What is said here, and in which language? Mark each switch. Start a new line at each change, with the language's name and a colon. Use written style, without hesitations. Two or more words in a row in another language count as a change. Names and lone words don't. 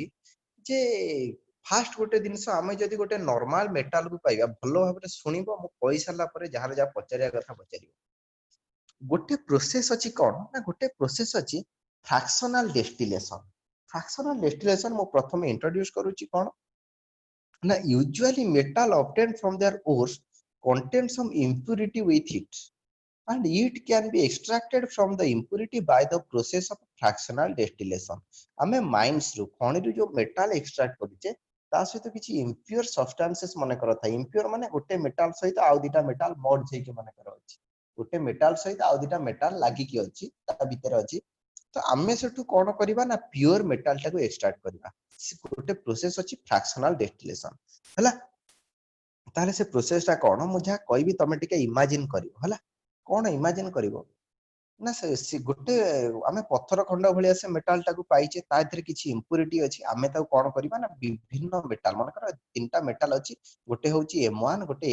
Odia: ଯେ ଫାଷ୍ଟ ଗୋଟେ ଜିନିଷ ଆମେ ଯଦି ଗୋଟେ
English: normal metal
Odia: ପାଇବା ଭଲ ଭାବରେ ଶୁଣିବ ମୁଁ କହିସାରିଲା ପରେ ଯାହାର ଯାହା ପଚାରିବା କଥା ପଚାରିବ ଗୋଟେ ପ୍ରୋସେସ ଅଛି କଣ ନା ଗୋଟେ ପ୍ରୋସେସ ଅଛି
English: fractional distillation fractional distillation
Odia: ମୁଁ ପ୍ରଥମେ ଇଣ୍ଟ୍ରୋଡ୍ୟୁସ କରୁଛି କଣ ନା
English: usually metal obtained from their ores contain some impurity with it and it can be extracted from the impurity by the process of fractional distillation
Odia: ଆମେ ମାଇନ୍ସ ରୁ ଖଣିରୁ ଯୋଉ
English: metal extract କରୁଛେ
Odia: ତା ସହିତ କିଛି
English: impure substances
Odia: ମନେ କର ଥାଏ impure ମାନେ ଗୋଟେ metal ସହିତ ଆଉ ଦିଟା
English: metal merge
Odia: ହେଇକି ମନେ କର ଅଛି ଗୋଟେ metal ସହିତ ଆଉ ଦିଟା metal ଲାଗିକି ଅଛି ତା ଭିତରେ ଅଛି ତ ଆମେ ସେଠୁ କଣ କରିବା ନା
English: pure metal
Odia: ଟାକୁ extract କରିବା ଗୋଟେ process ଅଛି
English: fractional distillation
Odia: ହେଲା ତାହେଲେ ସେ process ଟା କଣ ମୁଁ ଯାହା କହିବି ତମେ ଟିକେ imagine କରିବ ହେଲା କଣ imagine କରିବ ନା ସେ ଗୋଟେ ଆମେ ପଥର ଖଣ୍ଡ ଭଳିଆ ସେ ମେଟାଲ ଟାକୁ ପାଇଛେ ତା ଭିତରେ କିଛି ଇମ୍ପୁରିଟି ଅଛି ଆମେ ତାକୁ କଣ କରିବା ନା ବିଭିନ୍ନ ମେଟାଲ ମନେକର ତିନିଟା ମେଟାଲ ଅଛି ଗୋଟେ ହଉଛି M1 ଗୋଟେ